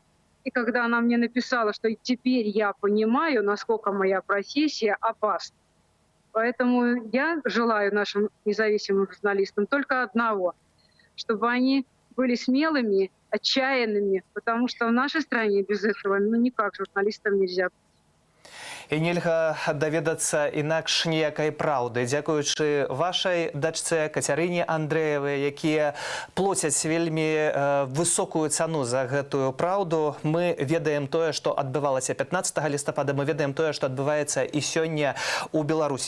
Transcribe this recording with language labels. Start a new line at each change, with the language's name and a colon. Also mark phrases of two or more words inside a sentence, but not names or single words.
Russian: И когда она мне написала, что теперь я понимаю, насколько моя профессия опасна. Поэтому я желаю нашим независимым журналистам только одного, чтобы они были смелыми, отчаянными, потому что в нашей стране без этого никак журналистам нельзя.
Belarusian: І нельга даведацца інакш ніякай праўды. Дзякуючы вашай дачцэ Кацярыне Андрэевай, якія плоцяць вельмі высокую цану за гэтую праўду, мы ведаем тое, што адбывалася 15 лістапада, мы ведаем тое, што адбываецца і сёння ў Беларусі.